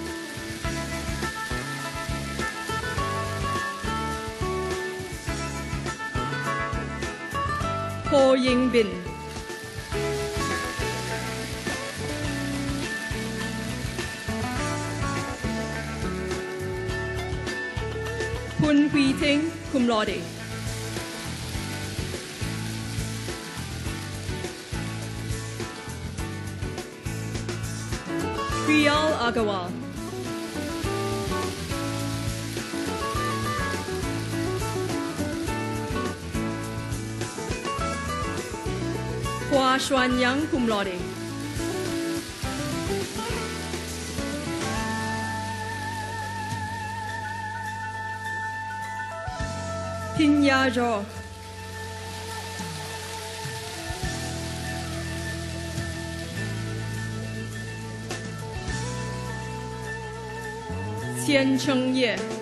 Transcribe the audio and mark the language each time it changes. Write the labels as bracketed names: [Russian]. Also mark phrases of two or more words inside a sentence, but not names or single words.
[English] Ho Yingbin. Hun Hui Ting, [Latin] cum laude. [English] Priyal Agarwal. Hua Xuanyang, [Latin] cum laude. [English] Pinya Zhou. Qian Cheng Ye.